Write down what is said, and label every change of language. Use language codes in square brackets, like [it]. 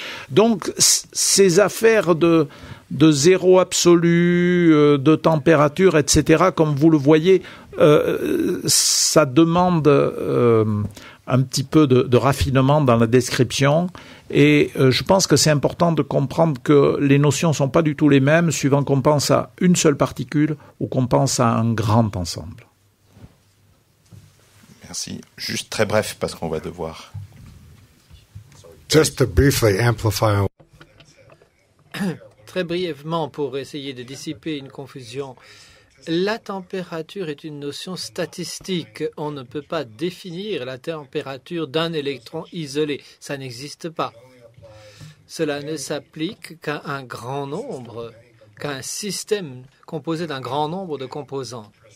[fr] Donc, ces affaires de zéro absolu, de température, etc., comme vous le voyez, ça demande un petit peu de raffinement dans la description. Et je pense que c'est important de comprendre que les notions ne sont pas du tout les mêmes suivant qu'on pense à une seule particule ou qu'on pense à un grand ensemble. Merci. Juste très bref parce qu'on va devoir... [en] Just to briefly amplify. [fr] Très brièvement, pour essayer de dissiper une confusion, la température est une notion statistique. On ne peut pas définir la température d'un électron isolé. Ça n'existe pas. Cela ne s'applique qu'à un grand nombre, qu'à un système composé d'un grand nombre de composants.